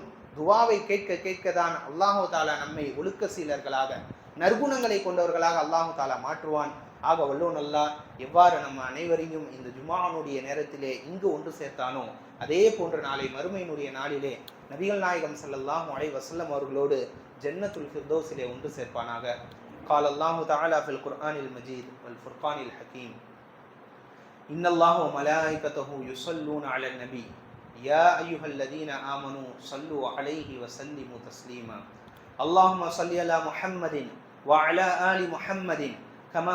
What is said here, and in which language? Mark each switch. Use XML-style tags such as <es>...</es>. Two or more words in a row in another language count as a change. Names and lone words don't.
<ta>துஆவை கேட்க கேட்கதான்</ta> <ar>الله تعالى</ar> <ta>நம்மை ஒழுக்க சீலர்களாக, நற்குணங்களை கொண்டவர்களாக</ta> <ar>الله تعالى</ar> <ta>மாற்றுவான். ஆக வல்லோன் அல்லாஹ் எவ்வாறு நம்ம அனைவரையும் இந்த ஜும்ஆனுடைய நேரத்திலே இங்கு ஒன்று சேர்த்தானோ அதே போன்று நாளை மறுமையினுடைய நாளிலே நபிகள் நாயகம்</ta> <ar>صلى الله عليه وسلم</ar> <ta>அவர்களோடு ஜன்னத்துல் ஃபிர்தௌஸிலே ஒன்று சேர்ப்பானாக.</ta> <ar>قال الله تعالى في القرآن المجيد والفرقان الحكيم إن الله وملائكته يصلون على النبي يا أيها الذين آمنوا صلوا عليه وسلموا تسليما اللهم صل على محمد وعلى آل محمد كما</ar>